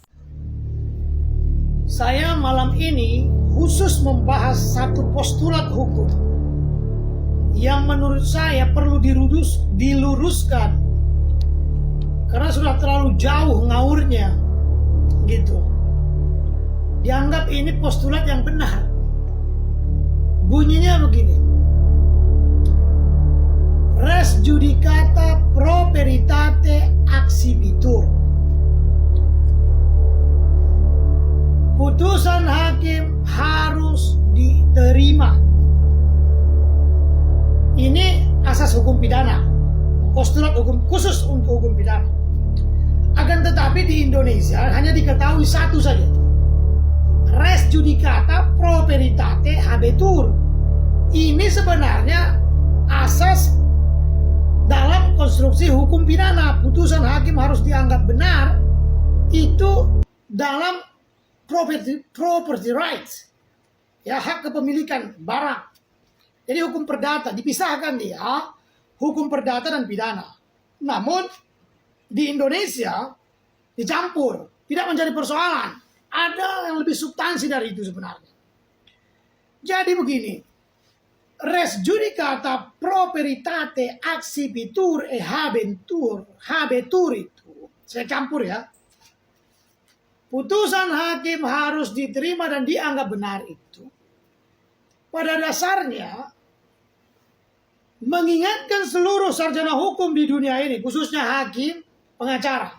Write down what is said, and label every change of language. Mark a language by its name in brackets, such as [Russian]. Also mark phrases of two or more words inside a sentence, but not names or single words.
[Indonesian] Saya malam ini khusus membahas satu postulat hukum yang menurut saya perlu diluruskan karena sudah terlalu jauh ngaurnya gitu. Dianggap ini postulat yang benar. Bunyinya begini: [Latin] res judicata pro veritate accipitur. [Indonesian] Putusan hakim harus diterima. Ini asas hukum pidana, postulat hukum khusus untuk hukum pidana. Akan tetapi di Indonesia hanya diketahui satu saja: [Latin] res judicata pro veritate habetur. [Indonesian] Ini sebenarnya asas dalam konstruksi hukum pidana. Putusan hakim harus dianggap benar itu dalam [English] property rights, [Indonesian] ya, hak kepemilikan barang. Jadi hukum perdata dipisahkan dia, hukum perdata dan pidana. Namun di Indonesia dicampur, tidak menjadi persoalan. Ada yang lebih substansi dari itu sebenarnya. Jadi begini, [Latin] res judicata pro veritate accipitur e habetur [Indonesian] itu, saya campur ya. putusan hakim harus diterima dan dianggap benar itu pada dasarnya mengingatkan seluruh sarjana hukum di dunia ini, khususnya hakim, pengacara.